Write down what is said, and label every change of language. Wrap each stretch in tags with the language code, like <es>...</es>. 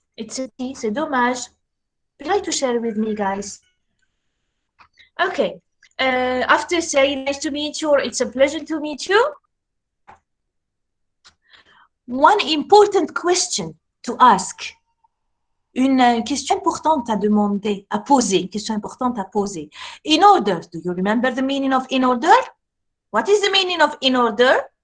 <fr>C'est dommage.</fr> <en>Try to share with me, guys. Okay. After saying nice to meet you or it's a pleasure to meet you, one important question to ask.</en> <fr>Une question importante à demander, à poser, une question importante à poser.</fr> <en>In order, do you remember the meaning of in order? What is the meaning of in order?</en>